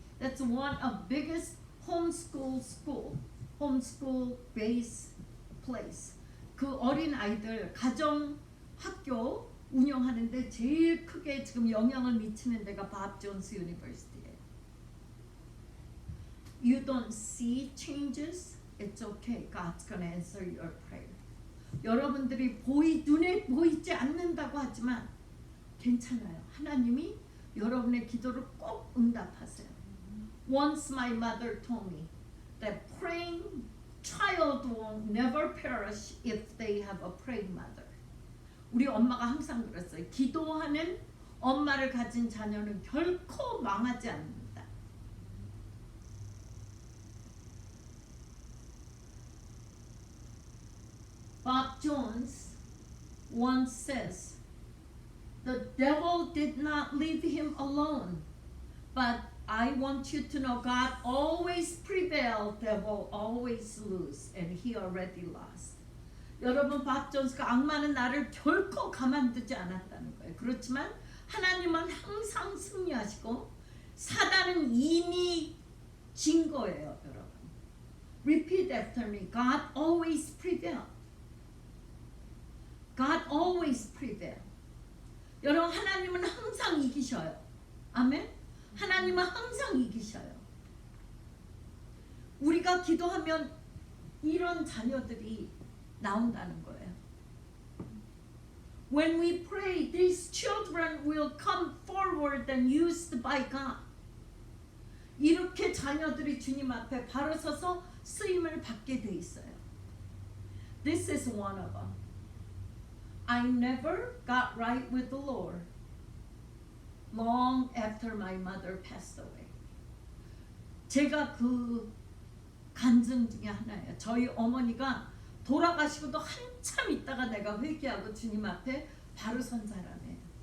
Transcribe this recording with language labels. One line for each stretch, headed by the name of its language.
English: That's one of biggest homeschool based place.
Korean: 그 어린 아이들 가정 학교 운영하는데 제일 크게 지금 영향을 미치는 데가 밥 존스 유니버시티예요.
English: You don't see changes, it's okay. God's gonna answer your prayer.
Korean: 여러분들이 눈에 보이지 않는다고 하지만 괜찮아요. 하나님이 여러분의 기도를 꼭 응답하세요.
English: Once my mother told me that praying child will never perish if they have a praying mother.
Korean: 우리 엄마가 항상 그랬어요. 기도하는 엄마를 가진 자녀는 결코 망하지 않는다.
English: Bob Jones once says, the devil did not leave him alone, but I want you to know God always prevails, devil always lose, and he already lost.
Korean: 여러분, 밥 존스가 악마는 나를 결코 가만두지 않았다는 거예요. 그렇지만 하나님은 항상 승리하시고 사단은 이미 진 거예요, 여러분.
English: Repeat after me. God always prevails. God always prevails.
Korean: 여러분, 하나님은 항상 이기셔요. 아멘. 하나님은 항상 이기셔요. 우리가 기도하면 이런 자녀들이 나온다는 거예요.
English: When we pray, these children will come forward and used by God.
Korean: 이렇게 자녀들이 주님 앞에 바로 서서 쓰임을 받게 돼 있어요.
English: This is one of them. I never got right with the Lord long after my mother passed away.
Korean: 제가 그 간증 중에 하나예요. 저희 어머니가 돌아가시고도 한참 있다가 내가 회개하고 주님 앞에 바로 선 사람이에요.